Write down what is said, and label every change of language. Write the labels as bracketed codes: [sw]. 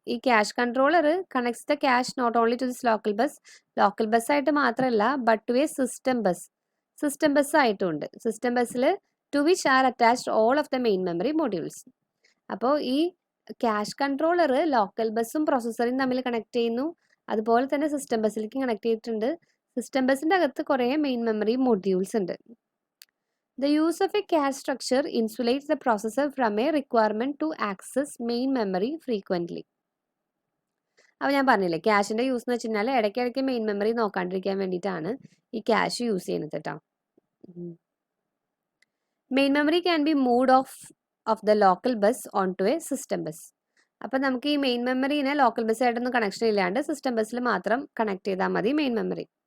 [en] ഈ cache controller connects the cache not only to this local bus [ml] ആയിട്ട് മാത്രമല്ല [en] but to a system bus [ml] ആയിട്ടും ഉണ്ട്. [en] System ബസ്സിൽ to which are attached all of the main memory modules. [ml] അപ്പോൾ ഈ cash controller local ബസ്സും പ്രോസസ്സറും തമ്മിൽ കണക്ട് ചെയ്യുന്നു. അതുപോലെ തന്നെ സിസ്റ്റം ബസ്സിലേക്ക് കണക്ട് ചെയ്തിട്ടുണ്ട്. സിസ്റ്റം ബസ്സിൻ്റെ അകത്ത് കുറേ മെയിൻ മെമ്മറി മൊഡ്യൂൾസ് ഉണ്ട്. [en] The use of a cache structure insulates the processor from a requirement to access main memory frequently. [ml] അപ്പോൾ ഞാൻ പറഞ്ഞില്ലേ, ക്യാഷിൻ്റെ യൂസ് എന്ന് വെച്ച് കഴിഞ്ഞാൽ ഇടയ്ക്കിടയ്ക്ക് മെയിൻ മെമ്മറി നോക്കാണ്ടിരിക്കാൻ വേണ്ടിയിട്ടാണ് ഈ ക്യാഷ് യൂസ് ചെയ്യുന്നത് കേട്ടോ. [en] Main memory can be moved off the local bus on to a system bus. [ml] അപ്പം നമുക്ക് ഈ മെയിൻ മെമ്മറീനെ ലോക്കൽ ബസ്സായിട്ടൊന്നും കണക്ഷൻ ഇല്ലാണ്ട് സിസ്റ്റം ബസ്സിൽ മാത്രം കണക്ട് ചെയ്താൽ മതി മെയിൻ മെമ്മറി.